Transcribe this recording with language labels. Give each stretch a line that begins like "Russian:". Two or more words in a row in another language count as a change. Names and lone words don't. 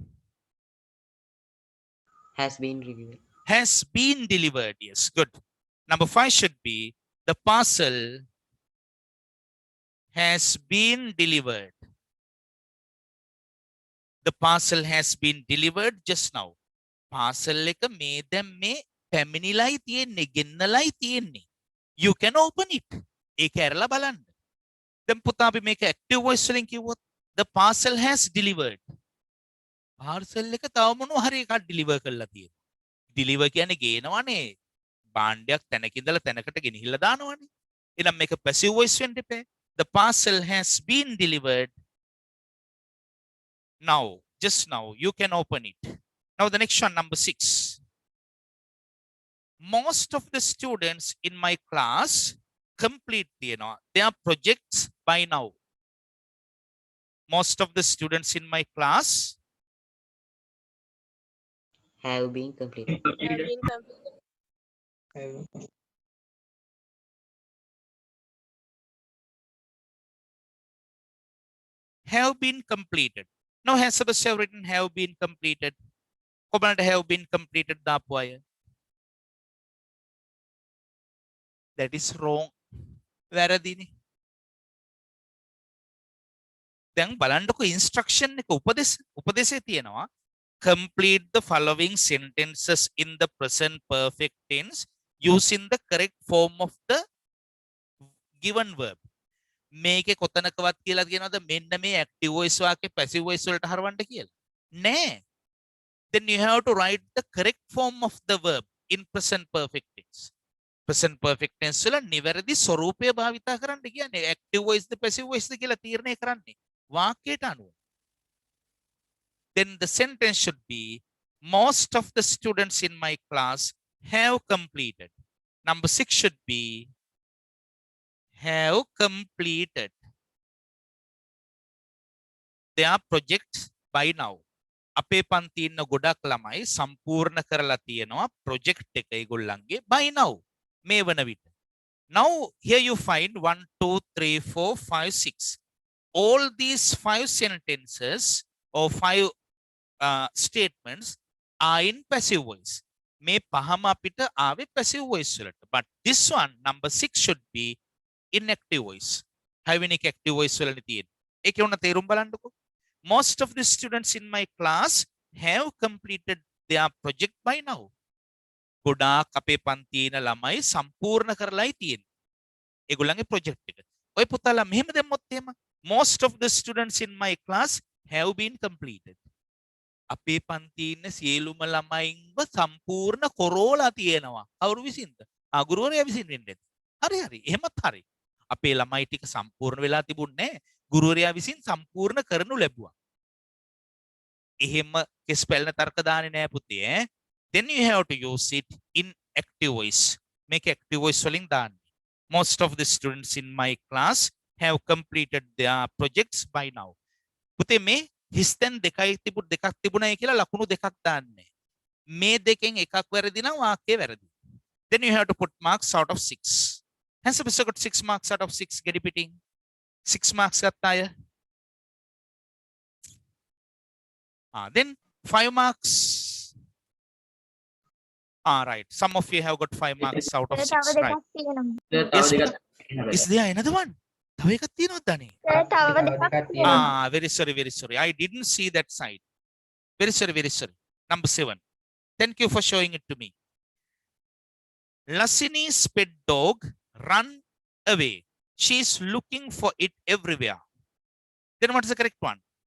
English: Has been reviewed. Has been delivered. Yes, good. Number 5 should be the parcel has been delivered. The parcel has been delivered just now.
Sinhala: Parcel එක මේ දැන් මේ පැමිණිලායි තියෙන්නේ ගෙන්නලායි තියෙන්නේ.
English: You can open it.
Sinhala: ඒක ඇරලා බලන්න. දැන් පුතා අපි මේක
English: active voice
Sinhala: වලින් කිව්වොත්
English: the parcel has delivered.
Sinhala: parcel එක තව මොනවා හරි එකක් deliver කරලා තියෙනවා. deliver කියන්නේ ගේනවනේ. භාණ්ඩයක් තැනක ඉඳලා තැනකට ගෙනහිල්ලා දානවනේ. එහෙනම් මේක
English: passive voice
Sinhala: වෙන්න එපා.
English: The parcel has been delivered. Now, just now, you can open it. Now the next one, number 6. Most of the students in my class complete their projects by now. Most of the students in my class Have been completed. have been completed. Now has Sebastian written have been completed? Comment have been completed දාපු අය. That is wrong.
Sinhala: වැරදිනේ. දැන් බලන්නකො instruction එක උපදේශය තියෙනවා.
English: Complete the following sentences in the present perfect tense using the correct form of the given verb.
Sinhala: මේකේ කොතනකවත් කියලා කියනවාද මෙන්න මේ
English: active voice
Sinhala: වාක්‍ය
English: passive voice
Sinhala: වලට හරවන්න කියලා? නෑ.
English: Then you have to write the correct form of the verb in present perfect tense. Present perfect tense
Sinhala: වල නිවැරදි ස්වරූපය භාවිතා කරන්න කියන්නේ
English: active voice
Sinhala: ද
English: passive voice
Sinhala: ද කියලා තීරණය කරන්නේ වාක්‍යයට අනුව.
English: Then the sentence should be most of the students in my class have completed. Number 6 should be have completed their projects by now.
Sinhala: අපේ පන්ති ඉන්න ගොඩක් ළමයි සම්පූර්ණ කරලා තියෙනවා project එක ඒගොල්ලන්ගේ
English: by now.
Sinhala: මේ වන විට.
English: Now here you find 1 2 3 4 5 6. All these 5 sentences or 5 statements are in passive voice.
Sinhala: මේ පහම අපිට ආවේ
English: passive voice
Sinhala: වලට.
English: But this one number 6 should be in active voice. Having active voice
Sinhala: වලනේ තියෙන්නේ. ඒකේ උන තේරුම් බලන්නකෝ.
English: Most of the students in my class have completed their project by now.
Sinhala: ගොඩාක් අපේ පන්තියේ ඉන්න ළමයි සම්පූර්ණ කරලායි තියෙන්නේ. ඒගොල්ලන්ගේ project එක. ඔය පුතාලා මෙහෙම දැම්මොත් එහෙම
English: most of the students in my class have been completed.
Sinhala: අපේ පන්තියේ ඉන්න සියලුම ළමයින්ව සම්පූර්ණ කරෝලා තියෙනවා. කවුරු විසින්ද? ගුරුවරයා විසින් වෙන්නේ. හරි හරි. එහෙමත් හරි. අපේ ළමයි ටික සම්පූර්ණ වෙලා තිබුණේ ගුරුවරයා විසින් සම්පූර්ණ කරනු ලැබුවා. එහෙම කෙස් පැලන තර්ක දාන්නේ නෑ පුතේ ඈ.
English: Then you have to use it in active voice. Make active voice
Sinhala: වලින් දාන්න.
English: Most of the students in my class have completed their projects by now.
Sinhala: පුතේ මේ හිස්තෙන් දෙකක් තිබුණයි කියලා ලකුණු දෙකක් දාන්නේ. මේ දෙකෙන් එකක් වැරදි නම් වාක්‍යය වැරදි.
English: Then you have to put marks out of 6. Has Sebastian got 6 marks out of 6? Get repeating. 6 marks
Sinhala: ගත්ත අය.
English: Then 5 marks. Right. Some of you have got 5 marks out of 6.
Sinhala: තව
English: Right.
Sinhala: දෙකක් තියෙනවා.
English: Yes, is there another one?
Sinhala: තව එකක් තියෙනවද දනේ? තව දෙකක් තියෙනවා.
English: Very sorry, very sorry. I didn't see that side. Very sorry, very sorry. Number 7. Thank you for showing it to me. Lasini's pet dog run away. She's looking for it everywhere. Then what is the correct one?